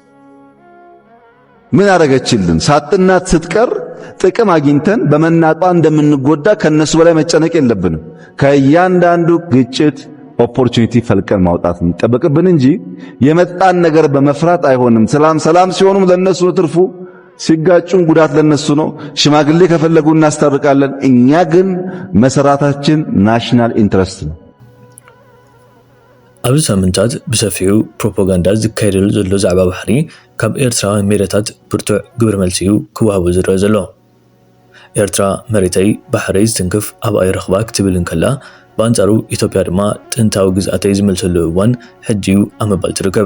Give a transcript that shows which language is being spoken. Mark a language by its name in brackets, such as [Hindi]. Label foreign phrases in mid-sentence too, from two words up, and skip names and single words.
[Amharic] ምን አደረገችልን ሳጥናት ስትቀር ጥቅም አግኝተን በመናጧ እንደምንጎዳ ከነሱ በላይ መጨነቅ የለብንም ከእያንዳንዱ ግጭት ኦፖርቹኒቲ ፈልቀን ማውጣት እንጠበቅብን እንጂ የመጣን ነገር በመፍራት አይሆንም ሰላም ሲሆኑም ለነሱ ትርፉ ሲጋጩን ጉዳት ለነሱ ነው ሽማግሌ ከፈለጉ እናስታርቃለን እኛ ግን መሰራታችን [English] national interest [Amharic] ነው [Tigrinya] ኣብዚ ሳምንታት ብሰፊሑ ፕሮፓጋንዳ ዝካየደሉ ዘሎ ዛዕባ ባሕሪ ካብ ኤርትራውያን ሜዳታት ብርቱዕ ግብሪ መልሲኡ ክወሃቡ ዝረአ ዘሎ ኤርትራ መሬተይ ባሕረይ ዝትንክፍ ኣብ ኣይረኽባ ክትብል እንከላ በአንጻሩ ኢትዮጵያ ድማ ጥንታዊ ግዝኣተይ ዝመልሰሉ እዋን ሕጂዩ ኣብ ምባል ትርከብ